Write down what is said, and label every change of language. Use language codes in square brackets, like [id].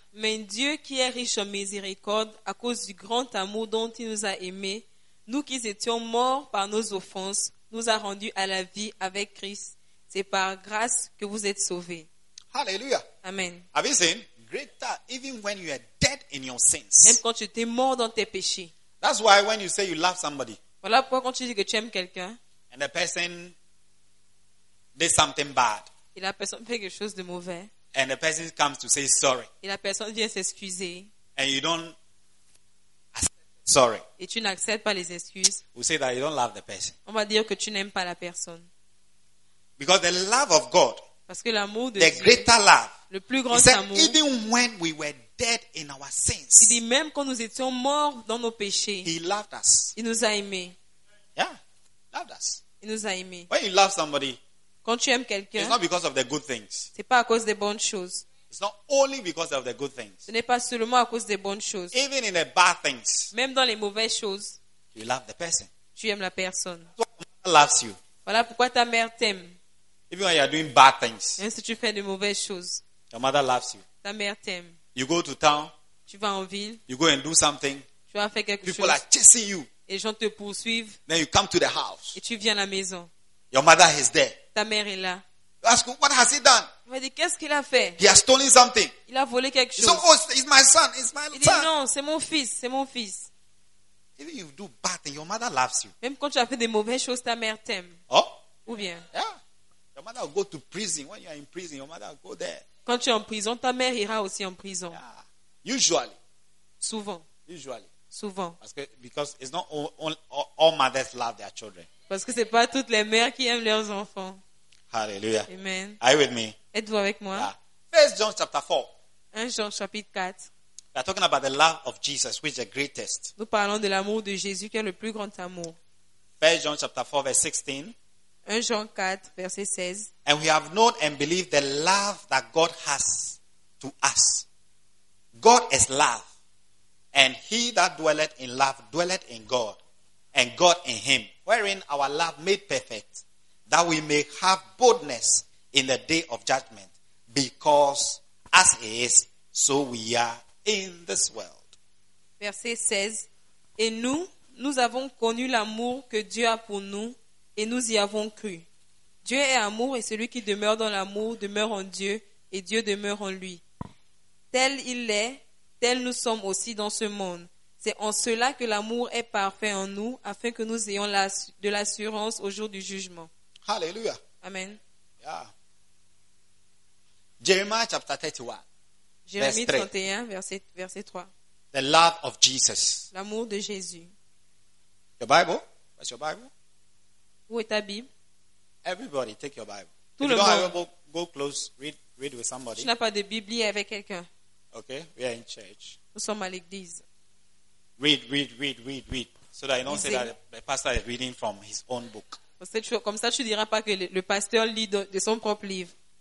[fr] Mais Dieu qui est riche en miséricorde, à cause du grand amour dont il nous a aimés, nous qui étions morts par nos offenses, nous a rendus à la vie avec Christ. C'est par grâce que vous êtes sauvés. Hallelujah. Amen. [en] Have you seen? Greater, even when you are dead in your sins. [fr] Même quand tu étais mort dans tes péchés. [en] That's why when you say you love somebody. [fr] Voilà pourquoi quand tu dis que tu aimes quelqu'un. [en] And the person did something bad. [fr] Et la personne fait quelque chose de mauvais. [en] And the person comes to say sorry. [fr] Et la personne vient s'excuser. [en] And you don't accept sorry. [fr] Et tu n'acceptes pas les excuses. [en] We say that you don't love the person. [fr] On va dire que tu n'aimes pas la personne. [en] Because the love of God. [fr] Parce que l'amour de [en] the [fr] Dieu. [en] The greater love. [fr] Le plus grand [en] said, [fr] amour. [en] Even when we were dead in our sins. [fr] Il dit même quand nous étions morts dans nos péchés. [en] He loved us. [fr] Il nous a aimés. [en] Yeah. Loved us. [fr] Il nous a aimés. [en] When you love somebody. [fr] Quand tu aimes quelqu'un, [en] it's not because of the good things. [fr] C'est pas à cause des bonnes choses. [en] It's not only because of the good things. [fr] Ce n'est pas seulement à cause des bonnes choses. [en] Even in the bad things. [fr] Même dans les mauvaises choses. [en] You love the person. [fr] Tu aimes la personne. [en] Loves you. [fr] Voilà pourquoi ta mère t'aime. [en] Even when you are doing bad things. [fr] Même si tu fais de mauvaises choses. [en] Your mother loves you. [fr] Ta mère t'aime. [en] You go to town. [fr] Tu vas en ville. [en] You go and do something. [fr] Tu vas faire quelque [en] people People are chasing you. [fr] Et les gens te poursuivent. [en] Then you come to the house. [fr] Et tu viens à la maison. [en] Your mother is there. [fr] Ta mère est là. [en] Ask, what has he done? [fr] Il va dire, qu'est-ce qu'il a fait? [en] He has stolen something. [fr] Il a volé quelque chose. [en] So, oh, it's my son. It's my [fr] il [en] son. [fr] Dit, non, c'est mon fils. C'est mon fils. [en] Even you do bad things, your mother loves you. [fr] Même quand tu as fait des mauvaises choses, ta mère t'aime. Oh? Ou bien? [en] Yeah. Your mother will go to prison. When you are in prison, your mother will go there. [fr] Quand tu es en prison, ta mère ira aussi en prison. [en] Yeah. Usually. [fr] Souvent. [en] Usually. [fr] Souvent. [en] Because it's not all mothers love their children. [fr] Parce que c'est pas toutes les mères qui aiment leurs enfants. Hallelujah. Amen. [en] Are you with me? [fr] Êtes-vous avec moi? [en] Yeah. First John chapter 4. [fr] 1 Jean chapitre 4. [en] We are talking about the love of Jesus, which is the greatest. [fr] Nous parlons de l'amour de Jésus qui est le plus grand amour. [en] 1 Jean chapter 4 verse 16. [fr] 1 Jean 4 verset 16. [en] And we have known and believed the love that God has to us. God is love. And he that dwelleth in love dwelleth in God, and God in him, wherein our love made perfect, that we may have boldness in the day of judgment, because as he is, so we are in this world. [fr] Verset 16. Et nous, nous avons connu l'amour que Dieu a pour nous, et nous y avons cru. Dieu est amour, et celui qui demeure dans l'amour demeure en Dieu, et Dieu demeure en lui. Tel il est, tel nous sommes aussi dans ce monde. C'est en cela que l'amour est parfait en nous, afin que nous ayons de l'assurance au jour du jugement. Hallelujah. Amen. [en] Yeah. Jeremiah chapter 31. [fr] Jérémie 31, verset 3. [en] The love of Jesus. [fr] L'amour de Jésus. [en] Your Bible? What's your Bible? [fr] Où est ta Bible? [en] Everybody, take your Bible. [fr] Tout [en] if [fr] le [en] you don't [fr] monde. [en] Have a book, go close, read with somebody. [fr] Tu n'as pas de Bible, lis avec quelqu'un. [en] Okay, we are in church. [fr] Nous sommes à l'église. [en] Read. so that you don't say that the pastor is reading from his own book. [fr] Comme ça, tu ne diras pas que le pasteur lit de son propre livre.